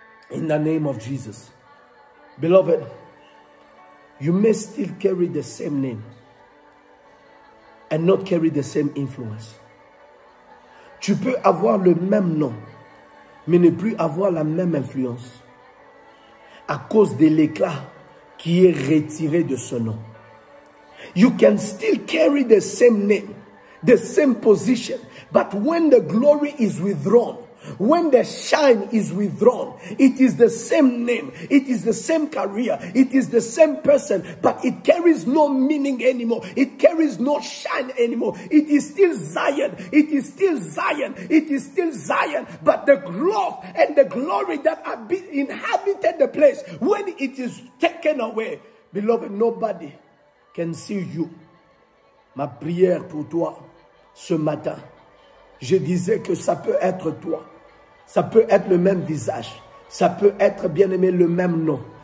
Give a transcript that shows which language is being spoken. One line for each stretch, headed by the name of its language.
English: In the name of Jesus. Beloved, you may still carry the same name and not carry the same influence.
French: Tu peux avoir le même nom, mais ne plus avoir la même influence à cause de l'éclat qui est retiré de ce nom.
English: You can still carry the same name, the same position, but when the glory is withdrawn, when the shine is withdrawn, it is the same name, it is the same career, it is the same person, but it carries no meaning anymore. It carries no shine anymore. It is still Zion. It is still Zion. It is still Zion. But the growth and the glory that have been inhabited the place, when it is taken away, beloved, nobody can see you.
French: Ma prière pour toi ce matin, je disais que ça peut être toi. Ça peut être le même visage. Ça peut être, bien aimé, le même nom.